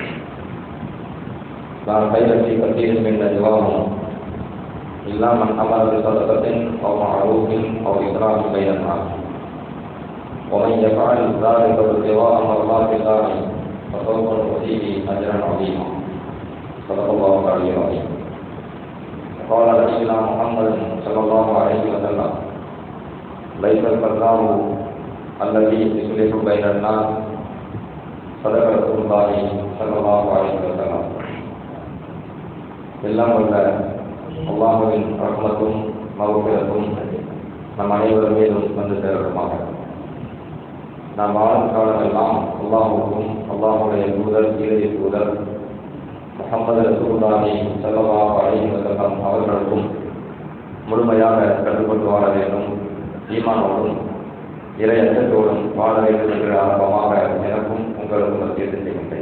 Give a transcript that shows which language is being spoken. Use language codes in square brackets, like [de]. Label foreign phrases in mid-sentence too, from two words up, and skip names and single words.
[ar] لا خير في كثير من نجواهم إلا من أمر بصدقة أو معروف أو إصلاح بين الناس ومن يفعل ذلك ابتغاء مرضات الله فسوف نؤتيه أجرا عظيما صدق الله العلي العظيم. قال نبينا محمد صلى الله عليه وسلم ليس الفضال الذي يصلح بين الناس صدق رسول الله صلى الله عليه وسلم. [ta] எல்லாம் வல்ல அல்லாஹ்வின் ரஹ்மத்தும் மக்ஃபிரத்தும் நம் அனைவர் மீதும் வந்து சேரட்டுமாக. நாம் வாழும் காலமெல்லாம் அல்லாஹுக்கும் அல்லாஹுடைய தூதர் இறுதி தூதர் முஹம்மது [ar] رسول الله صلى الله عليه وسلم [ta] அவர்களுக்கும் முழுமையாக கட்டுப்பட்டு வாழ வேண்டும், ஈமானோடும் இறை அச்சத்தோடும் வாழ வேண்டும் என்ற ஆரம்பமாக எனக்கும் உங்களுக்கும் வசியத்தை செய்கின்றேன்.